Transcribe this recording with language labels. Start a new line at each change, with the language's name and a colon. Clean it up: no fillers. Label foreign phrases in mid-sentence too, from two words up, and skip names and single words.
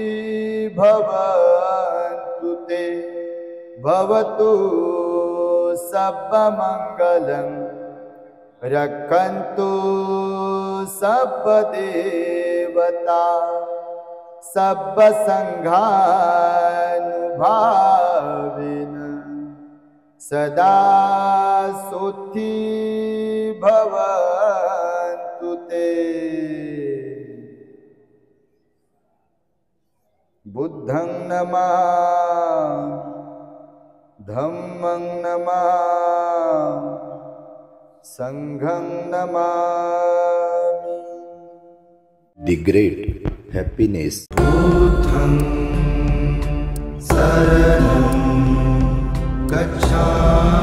Pali: भवन्तु ते भवतु सर्वमङ्गलं रक्षन्तु सर्वदेवता सर्वसङ्घानुभाविनः सदा सुखी भवन्तु ते। बुद्धं नमामि, धम्मं नमामि, संघं नमामि।
English: The great happiness.
Pali: बुद्धं शरणं गच्छामि।